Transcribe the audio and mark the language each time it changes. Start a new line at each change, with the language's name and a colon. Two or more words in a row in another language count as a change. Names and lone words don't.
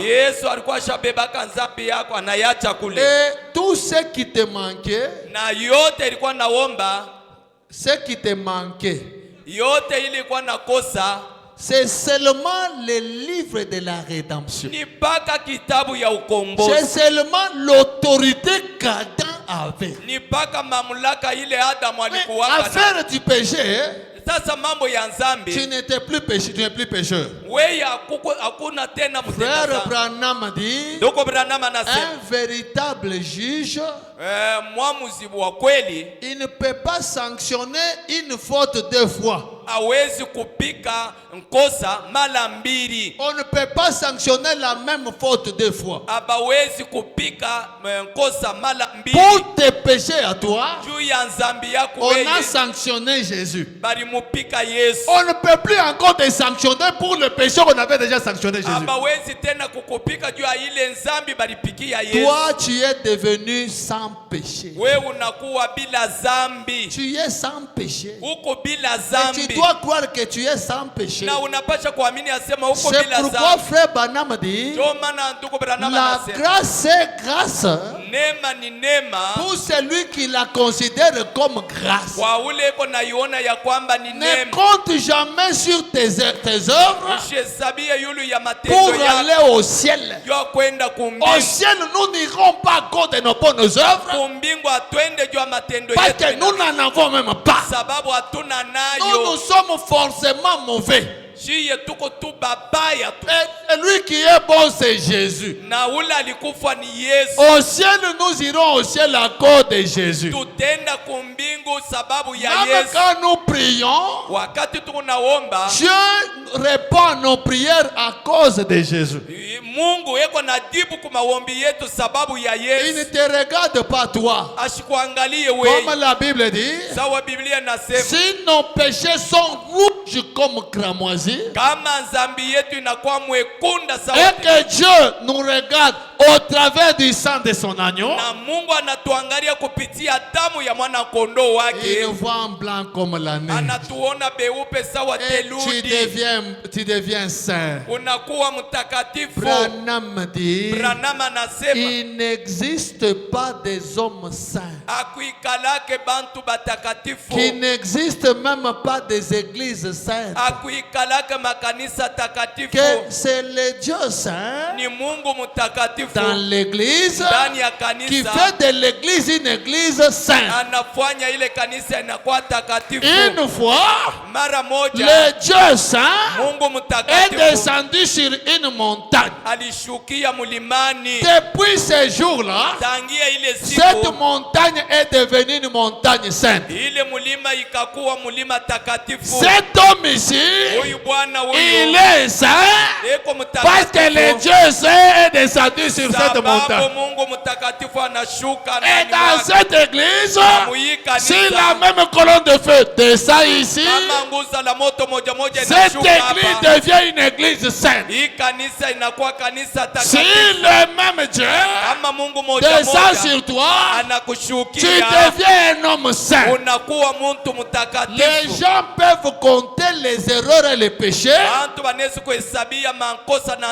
Swahili: Yesu alikuwa shabebaka nzambi yako anayacha kule.
French: Et tout ce qui te manquait,
Swahili: Na yote ilikuwa naomba,
French: ce qui te manquait,
Swahili: yote ilikuwa nakosa,
French: c'est seulement le livre de la rédemption.
Swahili: ni mpaka kitabu ya
French: C'est
Swahili: ukombozi,
French: seulement l'autorité qu'Adam avait.
Swahili: ni mpaka mamlaka ile Adamu
French: Mais
Swahili: alikuwa na.
French: affaire du péché,
Swahili: Sasa mambo ya
French: tu
Swahili: nzambi,
French: n'étais plus péché, tu n'es plus pécheur.
Swahili: wewe hakuna tena mtenda
French: Frère
Swahili: dhambi.
French: Branham dit,
Swahili: Ndoko Branham anasema
French: un véritable juge,
Swahili: mwamuzi wa kweli
French: il ne peut pas sanctionner une faute deux fois.
Swahili: hawezi kupika nkosa mara mbili.
French: On ne peut pas sanctionner la même faute deux fois.
Swahili: Abawezi kupika nkosa mara mbili.
French: Pour tes péchés à toi,
Swahili: Juu ya nzambi yako
French: on a
Swahili: wewe
French: sanctionné Jésus.
Swahili: balimupika Yesu.
French: On ne peut plus encore te sanctionner pour le péché qu'on avait déjà sanctionné Jésus.
Swahili: Abawezi tena kukupika juu ya ile nzambi balipikia Yesu.
French: Toi, tu es devenu sans péché.
Swahili: Wewe unakuwa bila zambi.
French: Tu es sans péché.
Swahili: Uko bila
French: Et tu
Swahili: zambi.
French: dois croire que tu es sans péché.
Swahili: Na unapasha kuamini asema uko
French: C'est
Swahili: bila
French: pourquoi
Swahili: zambi.
French: frère Branham dit,
Swahili: Ndio maana ndugu Branham
French: la
Swahili: anasema
French: grâce c'est grâce
Swahili: neema ni neema
French: pour celui qui la considère comme grâce.
Swahili: kwa ule iko naiona ya kwamba ni
French: Ne
Swahili: neema.
French: compte jamais sur tes œuvres
Swahili: Usihesabie yulu ya
French: pour
Swahili: matendo
French: aller
Swahili: yako
French: au ciel.
Swahili: juu ya kwenda
French: Au
Swahili: kumbingu.
French: ciel, nous n'irons pas à cause de nos bonnes œuvres
Swahili: Kumbingu atwende juu ya matendo
French: parce que
Swahili: yetu
French: nous n'en avons même pas.
Swahili: sababu hatuna
French: Nous,
Swahili: nayo.
French: nous sommes forcément mauvais.
Swahili: Shiye tuko tu babaya tu.
French: Et lui qui est bon, c'est Jésus.
Swahili: Na ule alikufa ni Yesu.
French: Au ciel, nous irons au ciel à cause de Jésus.
Swahili: Tutenda kumbingu sababu ya
French: Même
Swahili: Yesu.
French: quand nous prions,
Swahili: Wakati tunaomba
French: Dieu répond à nos prières à cause de Jésus.
Swahili: Mungu yeko na jibu kwa maombi yetu sababu ya
French: Il
Swahili: Yesu.
French: ne te regarde pas toi.
Swahili: Ashikuangalie wewe.
French: Comme la Bible dit,
Swahili: Sawa Biblia nasema
French: si nos péchés sont rouges comme cramoisi,
Swahili: kama nzambi yetu inakuwa mwekunda sawa,
French: et que Dieu nous regarde au travers du sang de son agneau,
Swahili: na Mungu anatuangalia kupitia damu ya mwana kondoo
French: il
Swahili: wake,
French: nous voit en blanc comme la neige.
Swahili: anatuona beupe sawa
French: Et tu
Swahili: theluji,
French: deviens saint.
Swahili: unakuwa mtakatifu.
French: Branham dit,
Swahili: Branham anasema
French: il n'existe pas des hommes saints,
Swahili: akuikalake bantu batakatifu,
French: qu'il n'existe même pas des églises saintes,
Swahili: akuikalake makanisa takatifu,
French: que c'est le Dieu saint
Swahili: ni Mungu mtakatifu
French: dans l'église
Swahili: ndani ya
French: qui
Swahili: kanisa,
French: fait de l'église une église sainte.
Swahili: anafanya ile kanisa inakuwa takatifu.
French: Une fois,
Swahili: Mara moja
French: le Dieu saint
Swahili: Mungu
French: est
Swahili: mtakatifu
French: descendu sur une montagne.
Swahili: alishukia mlimani.
French: Depuis ce jour-là,
Swahili: Tangia ile
French: cette
Swahili: siku
French: montagne est devenue une montagne sainte.
Swahili: ile mulima ikakuwa mulima takatifu.
French: Cet homme ici,
Swahili: Huyu bwana
French: il
Swahili: huyu
French: est saint
Swahili: eko
French: parce que le
Swahili: mtakatifu
French: Dieu saint est descendu sur cette
Swahili: sababu
French: montagne.
Swahili: Mungu mtakatifu anashuka
French: Et
Swahili: ndani
French: dans
Swahili: mwake.
French: cette église,
Swahili: Muhii kanisa,
French: si la même colonne de feu descend ici,
Swahili: kama nguzo la moto moja moja
French: cette
Swahili: inashuka
French: église
Swahili: hapa,
French: devient une église sainte.
Swahili: hii kanisa inakuwa kanisa
French: Si
Swahili: takatifu.
French: le même Dieu
Swahili: Kama Mungu moja
French: descend
Swahili: moja
French: sur toi, tu
Swahili: anakushukia,
French: deviens un homme saint.
Swahili: unakuwa muntu
French: Les
Swahili: mtakatifu.
French: gens peuvent compter les erreurs et les péchés.
Swahili: Bantu banaweza kuhesabia makosa na